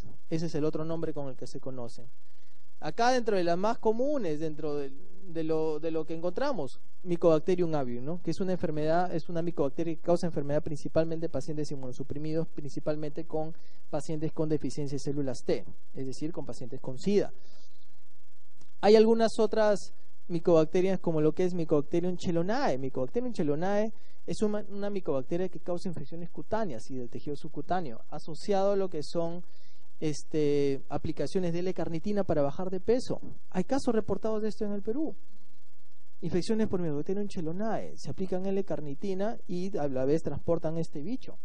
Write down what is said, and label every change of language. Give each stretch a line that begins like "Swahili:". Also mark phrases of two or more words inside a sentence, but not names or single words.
Spanish: Ese es el otro nombre con el que se conocen. Acá dentro de las más comunes, dentro de lo que encontramos, Mycobacterium avium, ¿no? Que es una enfermedad, es una micobacteria que causa enfermedad principalmente en pacientes inmunosuprimidos, principalmente con pacientes con deficiencia de células T, es decir, con pacientes con SIDA. Hay algunas otras micobacterias como lo que es Mycobacterium chelonae. Mycobacterium chelonae es una micobacteria que causa infecciones cutáneas y del tejido subcutáneo, asociado a lo que son aplicaciones de L-carnitina para bajar de peso. Hay casos reportados de esto en el Perú. Infecciones por Mycobacterium chelonae, se aplican L-carnitina y a la vez transportan este bicho.